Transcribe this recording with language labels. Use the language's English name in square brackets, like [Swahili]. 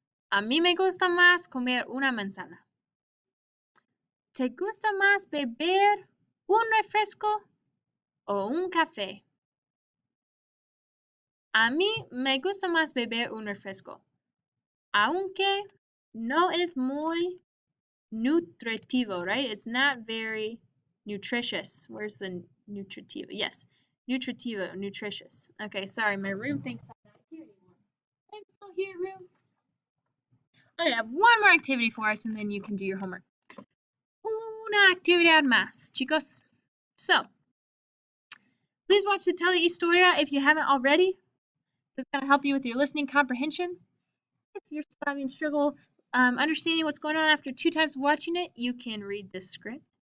[Spanish] A mí me gusta más comer una manzana. ¿Te gusta más beber un refresco o un café? A mí me gusta más beber un refresco, aunque no es muy nutritivo, right? [English] It's not very nutritious. Where's the nutritivo? Yes, nutritivo, nutritious. Okay, sorry, my room thinks I'm not here anymore. I'm still here, room. I have one more activity for us, and then you can do your homework. [Spanish] Una actividad más, chicos. [English] So, please watch the telehistoria if you haven't already. This is going to help you with your listening comprehension. If you're having struggle understanding what's going on after 2 times of watching it, you can read this script.